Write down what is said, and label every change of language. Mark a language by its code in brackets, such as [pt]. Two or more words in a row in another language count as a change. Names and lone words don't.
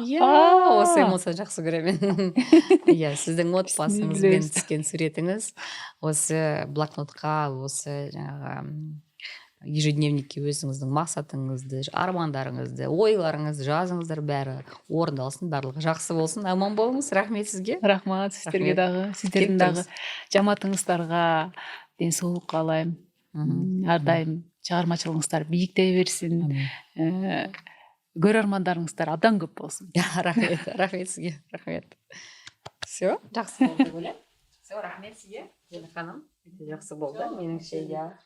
[kk] Осы эмоция жақсы көремін. Иә, сіздің отбасыңызбен түскен суретіңіз осы блокнотқа, осы ежедневникке өзіңіздің мақсатыңызды, армандарыңызды, ойларыңызды жазыңыздар, бәрі орындалсын, барлығы жақсы болсын. Аман болыңыз. Рахмет сізге. [ky] Рахмат сіздерге дағы, сіздердің дағы жамаатыңыздарға денсаулық қалаймын. Ардайым чыгармачылыгыңыздар биіктей берсин. Көрөрмандарыңыздар абдан көп болсын. [kk] Рахмет сізге. Рахмет. Все, жақсы болды деп ойлаймын. Все, рахмет сізге. Ханым, жақсы болды. Меніңше, иә.